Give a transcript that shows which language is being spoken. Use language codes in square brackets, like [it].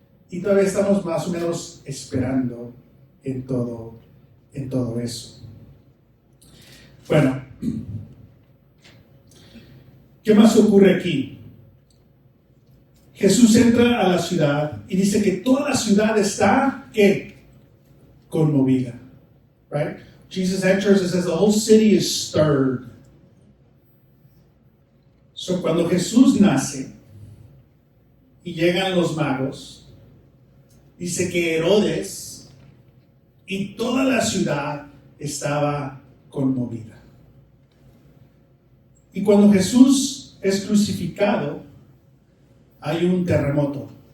[es] Y todavía estamos más o menos esperando en todo eso. Bueno, ¿qué más ocurre aquí? Jesús entra a la ciudad y dice que toda la ciudad está, ¿qué? Conmovida. Right? [en] Jesus enters and says the whole city is stirred. [es] So cuando Jesús nace y llegan los magos, dice que Herodes y toda la ciudad estaba conmovida. Y cuando Jesús es crucificado, hay un terremoto.